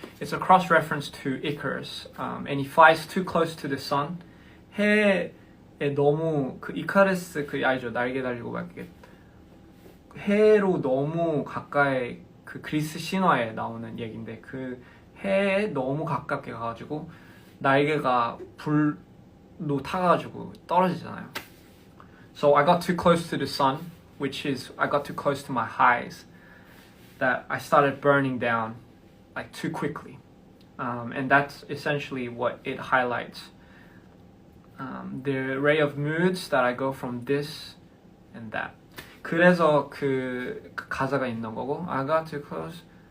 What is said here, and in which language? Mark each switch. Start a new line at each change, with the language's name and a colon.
English: It's a cross reference to Icarus. And he flies too close to the sun.
Korean: 해에 너무 그 이카루스 그 알죠? 날개 달리고 막 이렇게 해로 너무 가까이 그 그리스 신화에 나오는 얘긴데 그 해에 너무 가깝게 가가지고 날개가 불로 타가지고 떨어지잖아요.
English: So I got too close to the sun, which is I got too close to my highs, that I started burning down like too quickly, and that's essentially what it highlights. The array of moods that I go from this and that.
Korean: 그래서 그 가사가 있는 거고
English: I got too close.